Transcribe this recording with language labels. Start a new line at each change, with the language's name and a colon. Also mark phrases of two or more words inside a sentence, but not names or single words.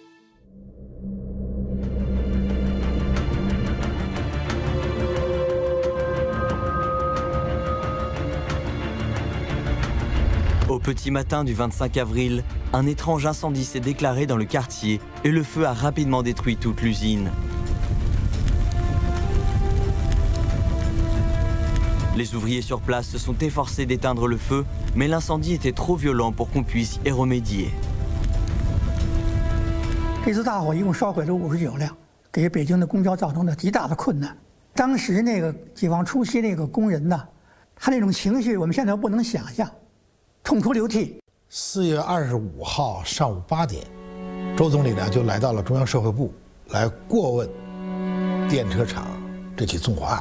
French: Au petit matin du 25 avril, un étrange incendie s'est déclaré dans le quartier et le feu a rapidement détruit toute l'usine. Les ouvriers sur place se sont efforcés d'éteindre le feu, mais l'incendie était trop violent pour qu'on puisse y remédier.
Chinese: 这次大火一共烧毁了59辆，给北京的公交造成了极大的困难。当时那个解放初期那个工人呢，他那种情绪我们现在不能想象，痛哭流涕。 4月25号上午8点，周总理呢就来到了中央社会部来过问电车厂这起纵火案。